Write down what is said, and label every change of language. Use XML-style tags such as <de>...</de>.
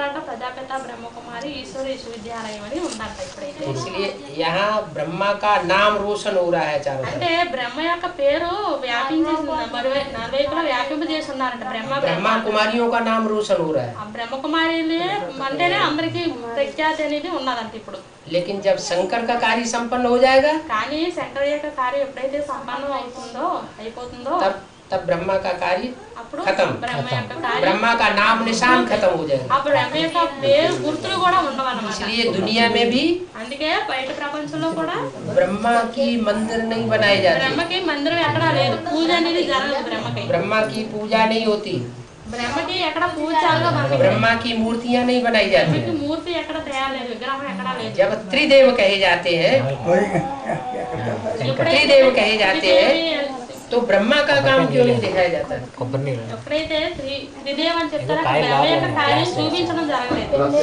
<te>ప్రజాపిత బ్రహ్మ కుమారి ఈశ్వరీయ విశ్వవిద్యాలయం అని ఉందంట।</te> <hi>इसलिए यहाँ ब्रह्मा का नाम रोशन हो रहा है चारों</hi> <te>అంటే బ్రహ్మ యొక్క పేరు వ్యాపించేసింది నలువైపులా వ్యాపింపజేస్తున్నారంట</te> <hi>ब्रह्मा</hi> <te>బ్రహ్మ</te> <hi>कुमारियों का नाम रोशन हो रहा है।</hi> <te>ఆ బ్రహ్మ కుమారులే అంటేనే అందరికి ప్రఖ్యాతి అనేది ఉన్నదంట ఇప్పుడు</te> <hi>लेकिन जब शंकर का कार्य संपन्न हो जाएगा</hi> <te>కానీ శంకర్ యొక్క కార్యం ఎప్పుడైతే సంపన్నం అయిపోతుందో</te> <hi>तब ब्रह्मा का कार्य</hi> <te>అప్పుడు</te> <hi>खत्म।</hi> <te>బ్రహ్మ యొక్క కార్యం</te> <hi>ब्रह्मा का नाम निशान खत्म हो जाएगा।</hi> <te>అప్పుడు బ్రహ్మ యొక్క పేరు గుర్తులు కూడా ఉండవన్నమాట।</te> <hi>इसलिए दुनिया में भी</hi> <te>అందుకే బయట ప్రపంచంలో కూడా</te> <hi>ब्रह्मा की मंदिर नहीं बनाई जाती,</hi> <te>బ్రహ్మకి మందిరం ఎక్కడా లేదు, పూజ అనేది జరగదు బ్రహ్మకి।</te> <hi>ब्रह्मा की पूजा नहीं होती,</hi> <te>బ్రహ్మకి ఎక్కడ పూజ జరగదు,</te> <hi>ब्रह्मा की मूर्तियां नहीं बनाई जाती।</hi> <te>బ్రహ్మకి మూర్తి ఎక్కడ తయారు లేదు, విగ్రహం ఎక్కడా లేదు।</te> <hi>जब त्रिदेव कहे जाते हैं, त्रिदेव कहे जाते हैं तो ब्रह्मा का काम क्यों नहीं दिखाया जाता?</hi> <te>ఎప్పుడైతే త్రిదేవ్ అని చెప్తారో బ్రహ్మ యొక్క కార్యం చూపించడం జరగలేదు।</te>